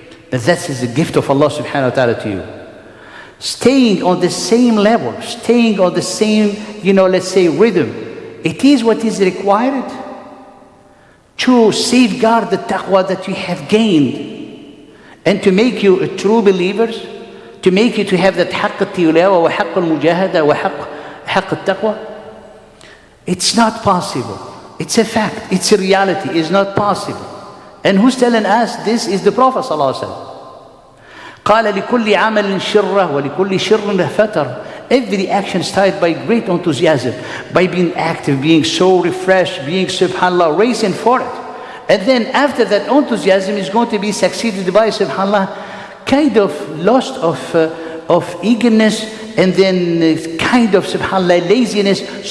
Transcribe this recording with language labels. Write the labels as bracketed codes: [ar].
[en] But that is a gift of Allah subhanahu wa ta'ala to you. Staying on the same level, staying on the same, let's say, rhythm, it is what is required to safeguard the taqwa that you have gained, and to make you a true believers, to make you to have that haqq al-tilawa wa haqq al-mujahada wa haqq al-taqwa. It's not possible. It's a fact. It's a reality. It's not possible. And who's telling us this? Is the Prophet sallallahu alaihi wasallam. [ar] قال لكل عمل شرة ولكل شر فترة. [en] Every action started by great enthusiasm, by being active, being so refreshed, being, subhanAllah, racing for it. And then after that enthusiasm is going to be succeeded by, subhanAllah, kind of loss of eagerness, and then kind of, subhanAllah, laziness.